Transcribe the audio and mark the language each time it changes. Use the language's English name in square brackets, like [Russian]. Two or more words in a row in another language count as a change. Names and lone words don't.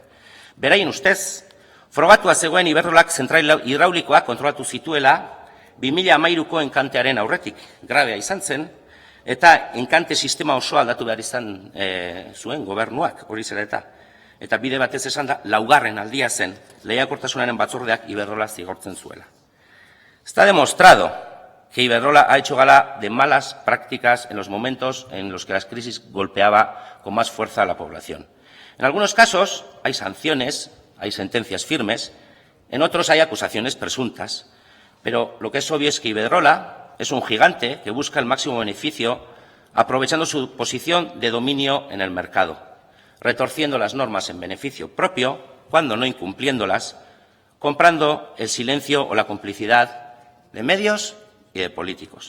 [Basque] Beraien ustez, frogatua zegoen Iberdrolak zentral hidraulikoak kontrolatu zituela 2013ko enkantearen aurretik, grabea izan zen, eta enkante sistema oso aldatu behar izan zuen gobernuak, hori zera eta. Eta bide batez esan da, 4. aldia zen, lehiakortasunaren batzordeak Iberdrola zigortzen zuela. [Spanish] Está demostrado que Iberdrola ha hecho gala de malas prácticas en los momentos en los que la crisis golpeaba con más fuerza a la población. En algunos casos hay sanciones, hay sentencias firmes, en otros hay acusaciones presuntas, pero lo que es obvio es que Iberdrola es un gigante que busca el máximo beneficio aprovechando su posición de dominio en el mercado, retorciendo las normas en beneficio propio, cuando no incumpliéndolas, comprando el silencio o la complicidad de medios y de políticos.